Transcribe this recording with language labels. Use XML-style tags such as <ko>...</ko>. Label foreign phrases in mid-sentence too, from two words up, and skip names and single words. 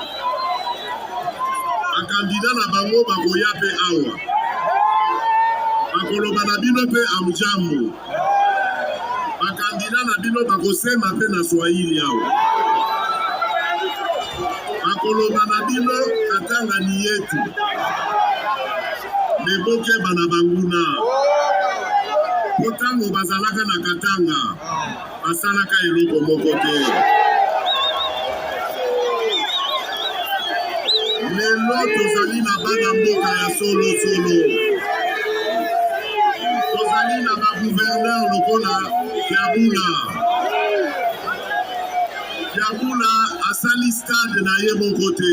<ln>Bakandidat na bango bakoya mpe awa. Bakoloba na bino mpe amjambo. Bakandidat na bino bakosema mpe na Swahili awa. Bakoloba na bino</ln> <sw>katanga ni yetu.</sw> <ln>Meboke bana banguna. Kotango bazalaka na katanga. Basalaka eloko moko te. Lelo tozali na bana mboka ya solo. Tozali na ba gouverneur lokola Kiabula asali stade na ye moko te.</ln>